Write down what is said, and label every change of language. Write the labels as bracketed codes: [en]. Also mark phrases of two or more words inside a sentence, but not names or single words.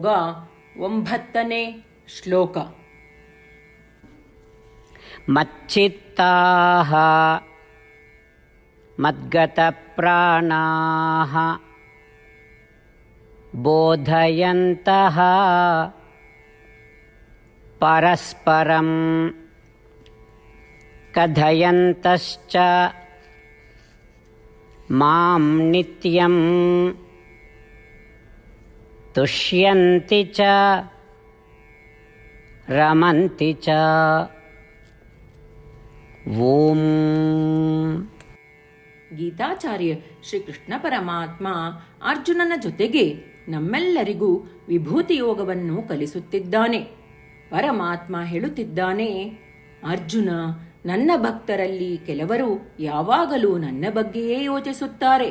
[kn] 9ನೇ ಶ್ಲೋಕ. [sa] ಮಚ್ಚಿತ್ತಾಃ ಮದ್ಗತಪ್ರಾಣಾಃ ಬೋಧಯಂತಃ ಪರಸ್ಪರಂ ಕಥಯಂತಶ್ಚ ಮಾಂ ನಿತ್ಯಂ ತುಷ್ಯಂತಿ ಚ ರಮಂತಿ ಚ. ಓಂ. [kn] ಗೀತಾಚಾರ್ಯ ಶ್ರೀಕೃಷ್ಣ ಪರಮಾತ್ಮ ಅರ್ಜುನನ ಜೊತೆಗೆ ನಮ್ಮೆಲ್ಲರಿಗೂ ವಿಭೂತಿ ಯೋಗವನ್ನು ಕಲಿಸುತ್ತಿದ್ದಾನೆ. ಪರಮಾತ್ಮ ಹೇಳುತ್ತಿದ್ದಾನೆ, ಅರ್ಜುನ, ನನ್ನ ಭಕ್ತರಲ್ಲಿ ಕೆಲವರು ಯಾವಾಗಲೂ ನನ್ನ ಬಗ್ಗೆಯೇ ಯೋಚಿಸುತ್ತಾರೆ.